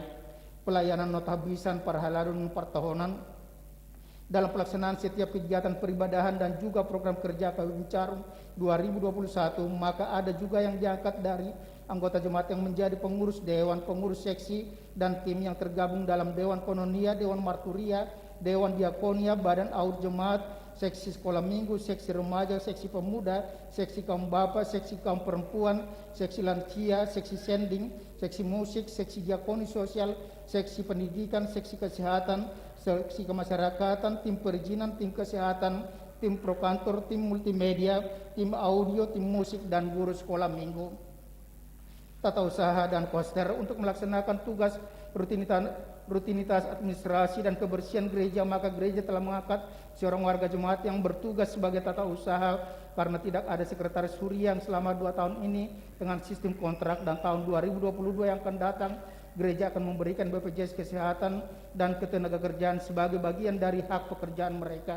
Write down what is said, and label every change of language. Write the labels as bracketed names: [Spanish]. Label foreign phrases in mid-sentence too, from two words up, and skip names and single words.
[Indonesian] Pelayanan notabisan Parhalado dan pertahunan dalam pelaksanaan setiap kegiatan peribadahan dan juga program kerja KW Bincarung 2021, maka ada juga yang diangkat dari anggota jemaat yang menjadi pengurus dewan, pengurus seksi, dan tim yang tergabung dalam Dewan Kononia, Dewan Marturia, Dewan Diakonia, Badan Aud Jemaat, seksi sekolah minggu, seksi remaja, seksi pemuda, seksi kaum bapak, seksi kaum perempuan, seksi lansia, seksi sending, seksi musik, seksi diakoni sosial, seksi pendidikan, seksi kesehatan, seksi kemasyarakatan, tim perizinan, tim kesehatan, tim prokantor, tim multimedia, tim audio, tim musik, dan guru sekolah minggu. Tata usaha dan koster untuk melaksanakan tugas rutinitas administrasi dan kebersihan gereja, maka gereja telah mengangkat seorang warga jemaat yang bertugas sebagai tata usaha, karena tidak ada sekretaris harian selama 2 tahun ini dengan sistem kontrak, dan tahun 2022 yang akan datang gereja akan memberikan BPJS Kesehatan dan Ketenagakerjaan sebagai bagian dari hak pekerjaan mereka.